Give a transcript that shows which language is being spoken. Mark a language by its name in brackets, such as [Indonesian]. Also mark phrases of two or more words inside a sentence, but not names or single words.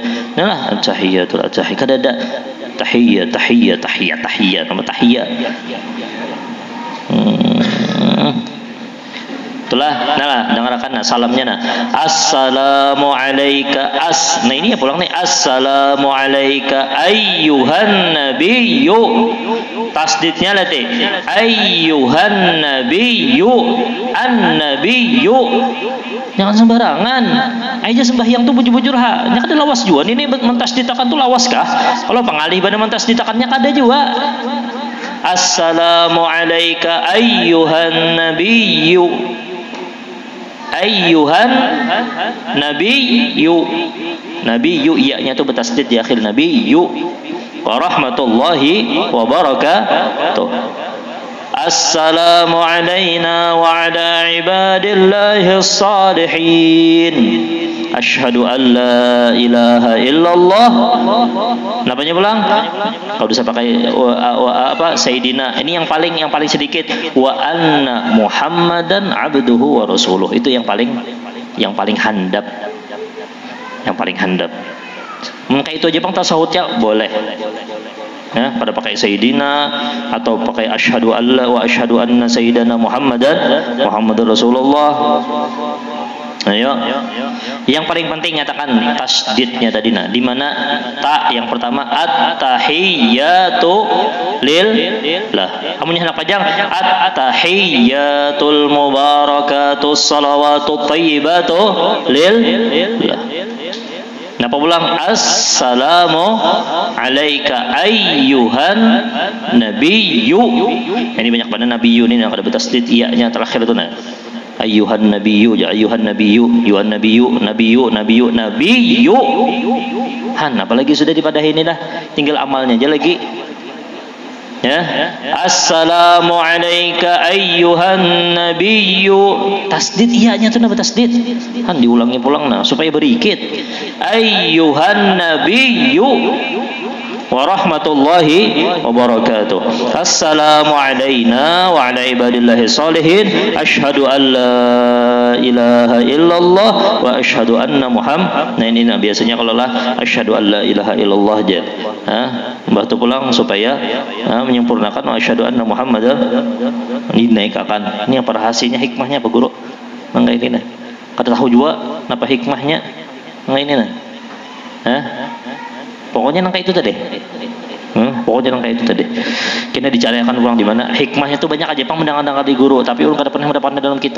[Banjar] Nah, [Arabic] التحيات التحيات [Banjar] kada ada [Arabic] تحيات تحيات تحيات تحيات [Banjar] nama tahiyyat. Itulah, nah dengarkan nah salamnya nah. [Arabic] السلام عليك [Banjar] nah ini ya pulang nih. [Arabic] السلام عليك أيها النبي. [Banjar] Tasdidnya lah teh. [Arabic] أيها النبي. An-nabiyyu. [Banjar] Jangan sembarangan. Aja sembahyang tuh bujur-bujur ha. Nya kada lawas juga. Ini mentasditakan tuh lawas kah? Kalau pengalih pada mentasditakannya kada juga. [Arabic] السلام عليك أيها النبي. أيها النبي. [Banjar] Nabiyyu iya-nya tuh bertasdid di akhir nabiyyu. [Arabic] ورحمة الله وبركاته. السلام علينا وعلى عباد الله الصالحين. أشهد أن لا إله إلا الله. [Banjar] Napanya pulang? Kalau bisa pakai apa Sayyidina. Ini yang paling sedikit. [Arabic] وأن محمدا عبده ورسوله. [Banjar] Itu yang paling handap. Yang paling handap. Maka itu aja Bang tasawufnya boleh. Ya, pada pakai Sayyidina atau pakai [Arabic] أشهد ألا وأشهد أن سيدنا محمد رسول الله. [Banjar] Ayo. Yang paling penting nyatakan tasdidnya tadi nah, di mana ta yang pertama [Arabic] التحيات لله. [Banjar] Amunnya hendak panjang [Arabic] التحيات المباركات الصلوات الطيبات لله. [Banjar] Napa pulang [Arabic] السلام عليك أيها النبي. [Banjar] Ini banyak banget nabiyyu ini yang ada bertasdid iya-nya terakhir itu nah. [Arabic] أيها النبي يا أيها النبي يها النبي النبي. [Banjar] Han apalagi sudah dipadahin dah. Tinggal amalnya aja lagi. Ya. [Arabic] السلام عليك أيها النبي. [Banjar] Tasdid iya-nya tuh bertasdid. Han diulangi pulang nah supaya berikit. [Arabic] أيها النبي ورحمة الله وبركاته. السلام علينا وعلى عباد الله الصالحين. أشهد أن لا إله إلا الله وأشهد أن محمد. [Banjar] Nah ini nah, biasanya kalau lah [Arabic] أشهد أن لا إله إلا الله [Banjar] aja. Mbah tu pulang supaya menyempurnakan [Arabic] وأشهد أن محمد. [Banjar] Dinaikkan. Ini apa rahasianya hikmahnya Pak Guru? Mangga ini nah. Kada tahu juga apa hikmahnya. Mangga ini nah. Pokoknya nangka itu tadi. Pokoknya nangka itu tadi. Kita dicarikan ulang di mana hikmahnya itu banyak aja pang mendengar di guru, tapi ulun kada pernah mendapatnya dalam kitab.